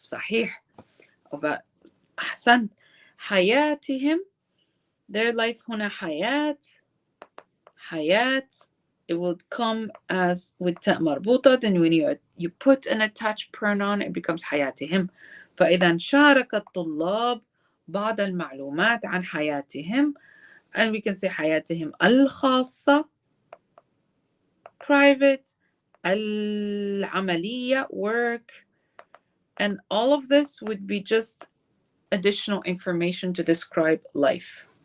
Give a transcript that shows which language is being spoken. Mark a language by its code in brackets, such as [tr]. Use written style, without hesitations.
[ar] صحيح. about أحسنت. حياتهم. [en] Their life [ar] هنا حياة. حياة. [en] It would come as with تاء مربوطة. Then when you put an attached pronoun, it becomes حياتهم. [ar] فإذا شارك الطلاب بعض المعلومات عن حياتهم. [en] And we can say حياتهم الخاصة, private, العملية, work. And all of this would be just additional information to describe life.